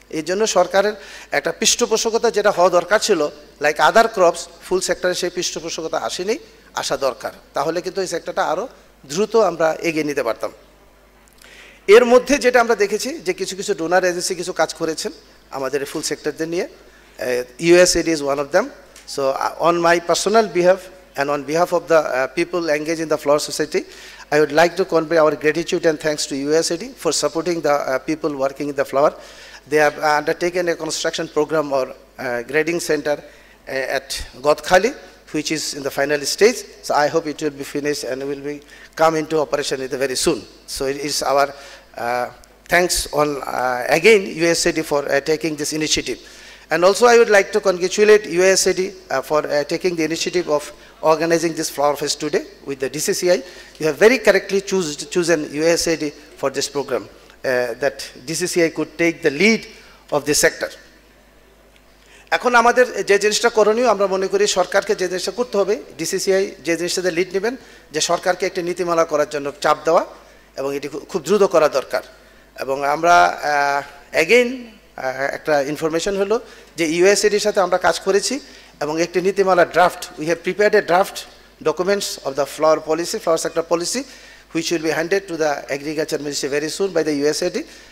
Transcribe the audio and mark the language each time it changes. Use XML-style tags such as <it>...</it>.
<bn>এই জন্য সরকারের একটা পৃষ্ঠপোষকতা যেটা হওয়া দরকার ছিল,</bn> <en>like other crops,</en> <bn>ফুল সেক্টরে সেই পৃষ্ঠপোষকতা আসেনি, আসা দরকার। তাহলে কিন্তু এই সেক্টরটা আরও দ্রুত আমরা এগিয়ে নিতে পারতাম। এর মধ্যে যেটা আমরা দেখেছি যে কিছু কিছু ডোনার এজেন্সি কিছু কাজ করেছেন আমাদের ফুল সেক্টরদের নিয়ে।</bn> <en>USAID is one of them. So on my personal behalf and on behalf of the people engaged in the Flower Society, I would like to convey our gratitude and thanks to USAID for supporting the people working in the flower. They have undertaken a construction program or grading center at Godkhali, which is in the final stage. So I hope it will be finished and will be come into operation very soon. So it is our thanks on again USAID for taking this initiative. And also I would like to congratulate USAID for taking the initiative of organizing this flower fest today with the DCCI. You have very correctly chosen USAID for this program, that DCCI could take the lead of this sector.</en> <bn>এখন আমাদের যে জিনিসটা করণীয়, আমরা মনে করি সরকারকে যে জিনিসটা করতে হবে, ডিসিসিআই যে জিনিসটাতে লিড নেবেন, যে সরকারকে একটি নীতিমালা করার জন্য চাপ দেওয়া এবং এটি খুব দ্রুত করা দরকার। এবং আমরা অ্যাগেইন একটা ইনফরমেশন হলো যে ইউএসএডির সাথে আমরা কাজ করেছি এবং একটি নীতিমালা draft,</bn> <en>We have prepared a draft documents of the flower policy, flower sector policy, which will be handed to the agriculture ministry very soon by the USAID.</en>